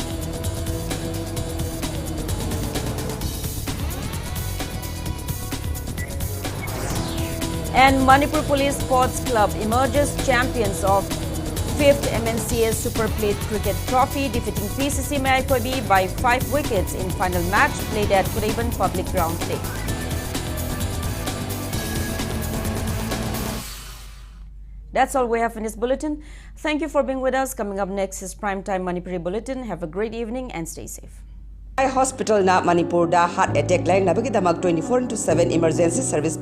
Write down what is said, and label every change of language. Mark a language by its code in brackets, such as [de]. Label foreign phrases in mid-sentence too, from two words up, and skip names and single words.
[en] And Manipur Police Sports Club emerges champions of 5th MNCS Super Plate Cricket Trophy, defeating PCC Maikobi by 5 wickets in final match played at Kuraiban Public Ground today. That's all we have in this bulletin. Thank you for being with us. Coming up next is Primetime Manipuri Bulletin. Have a great evening and stay safe. [mni] Hospital na Manipur da [en] heart attack [mni] line nabagi damak 24/7 [en] emergency service